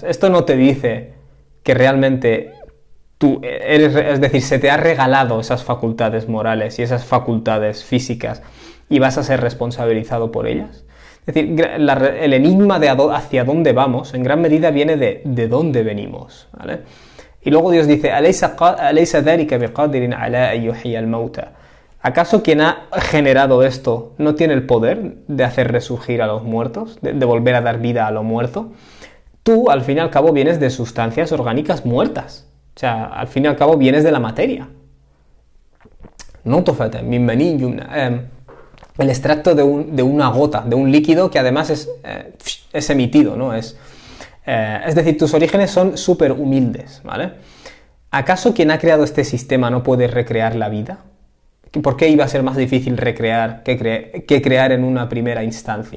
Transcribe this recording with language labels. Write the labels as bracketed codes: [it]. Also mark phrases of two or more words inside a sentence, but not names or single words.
[es] Esto no te dice que realmente tú eres, es decir, se te ha regalado esas facultades morales y esas facultades físicas y vas a ser responsabilizado por ellas. Es decir, el enigma de hacia dónde vamos en gran medida viene de dónde venimos, ¿vale? Y luego Dios dice, [ar] أليس ذلك بقادر على أن يحيي الموتى? [es] ¿Acaso quien ha generado esto no tiene el poder de hacer resurgir a los muertos, de volver a dar vida a lo muerto? Tú, al fin y al cabo, vienes de sustancias orgánicas muertas. O sea, al fin y al cabo, vienes de la materia. [ar] نطفة من مني يمنى. [es] El extracto de una gota, de un líquido que además es emitido, ¿no? Es decir, tus orígenes son súper humildes, ¿vale? ¿Acaso quien ha creado este sistema no puede recrear la vida? ¿Por qué iba a ser más difícil recrear que crear en una primera instancia?